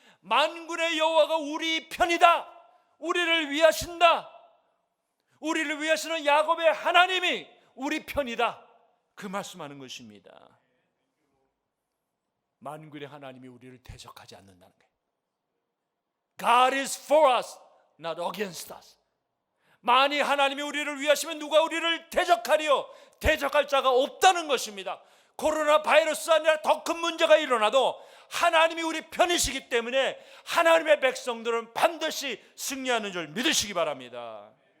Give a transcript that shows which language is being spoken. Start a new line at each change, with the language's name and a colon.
Korean: 만군의 여호와가 우리 편이다. 우리를 위하신다. 우리를 위하시는 야곱의 하나님이 우리 편이다. 그 말씀하는 것입니다. 만군의 하나님이 우리를 대적하지 않는다는 거예요.
English: God is for us, not against us.
Korean: 만일 하나님이 우리를 위하시면 누가 우리를 대적하리요? 대적할 자가 없다는 것입니다. 코로나 바이러스 아니라 더 큰 문제가 일어나도 하나님이 우리 편이시기 때문에 하나님의 백성들은 반드시 승리하는 줄 믿으시기 바랍니다.